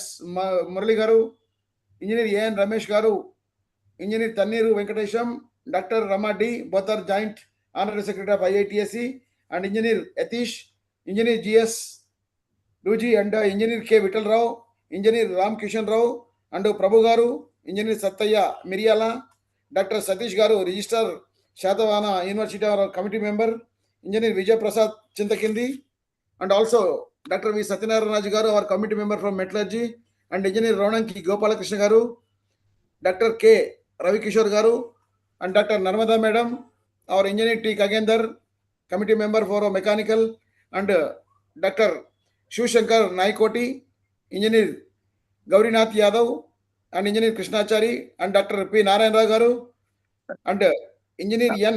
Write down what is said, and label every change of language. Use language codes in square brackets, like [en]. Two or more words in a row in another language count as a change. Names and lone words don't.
[en] Murali garu, Engineer A.N. Ramesh garu, Engineer Tanniru Venkatesham, Dr. Rama D. both are joint honorary secretary of IITSC, and Engineer Atish, Engineer G.S. Ruji, and Engineer K. Vittal Rao, Engineer Ram Kishan Rao, and Prabhu garu, Engineer Sattaya Miriala, Dr. Satish garu, Registrar Shatavana University, our committee member, Engineer Vijay Prasad Chintakindi, and also Dr. V. Satyanarayana Raju garu, our committee member from Metallurgy, and Engineer Ronanki Gopalakrishna garu, Dr. K. Ravi Kishore garu, and Dr. Narmada Madam, our Engineer T. Kagendar, committee member for mechanical, and Dr. Shivshankar Naikoti, Engineer Gaurinath Yadav, and Engineer Krishnachari, and Dr. P. Narayana garu, and Engineer N.